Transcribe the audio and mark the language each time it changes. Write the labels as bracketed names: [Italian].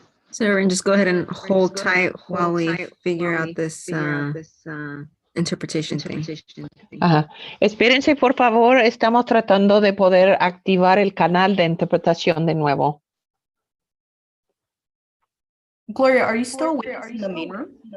[English] So everyone just go ahead and hold tight while we figure out this interpretation thing. Ajá. [Spanish] Espérense, por favor, estamos tratando de poder activar el canal de interpretación de nuevo. [English] Gloria, are you still with us in the main room?